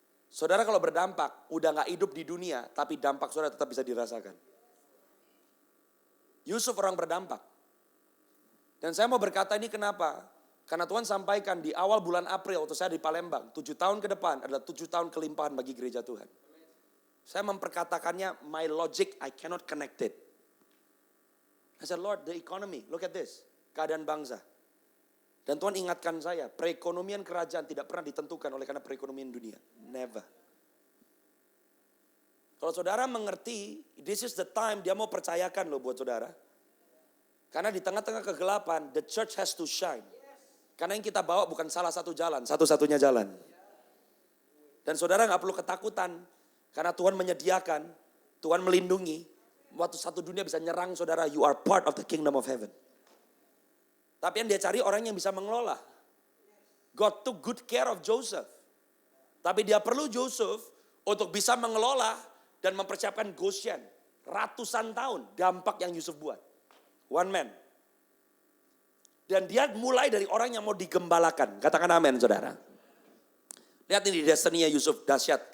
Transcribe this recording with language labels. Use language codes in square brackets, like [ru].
[id] Saudara kalau berdampak, udah gak hidup di dunia, tapi dampak saudara tetap bisa dirasakan. Yusuf orang berdampak. Dan saya mau berkata ini kenapa? Karena Tuhan sampaikan di awal bulan April waktu saya di Palembang. 7 tahun ke depan adalah 7 tahun kelimpahan bagi gereja Tuhan. Saya memperkatakannya, [en] my logic I cannot connect it. I said, Lord, the economy, look at this. [id] Keadaan bangsa. Dan Tuhan ingatkan saya, perekonomian kerajaan tidak pernah ditentukan oleh karena perekonomian dunia. [en] Never. [id] Kalau saudara mengerti, [en] this is the time [id] dia mau percayakan loh buat saudara. Karena di tengah-tengah kegelapan, [en] the church has to shine. [id] Karena yang kita bawa bukan salah satu jalan, satu-satunya jalan. Dan saudara gak perlu ketakutan. Karena Tuhan menyediakan, Tuhan melindungi. Waktu satu dunia bisa nyerang saudara, [en] you are part of the kingdom of heaven. [id] Tapi yang dia cari orang yang bisa mengelola. [en] God took good care of Joseph. [id] Tapi dia perlu Joseph untuk bisa mengelola dan mempersiapkan Goshen. Ratusan tahun dampak yang Yusuf buat. [en] One man. [id] Dan dia mulai dari orang yang mau digembalakan. Katakan amin saudara. Lihat ini destiny-nya Yusuf, dahsyat.